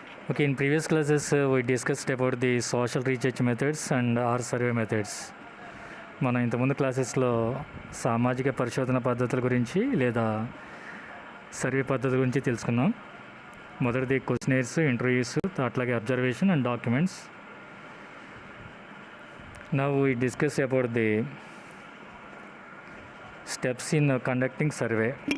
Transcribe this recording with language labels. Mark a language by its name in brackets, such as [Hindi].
[English] Okay, in previous classes we discussed about the social research methods and our survey methods. [Telugu] మనం ఇంతకుముందు క్లాసెస్లో సామాజిక పరిశోధన పద్ధతుల గురించి లేదా సర్వే పద్ధతి గురించి తెలుసుకున్నాం. మొదటిది క్వశ్చనైర్స్, ఇంటర్వ్యూస్, అట్లాగే observation and documents. [English] Now we discuss about the steps in conducting survey.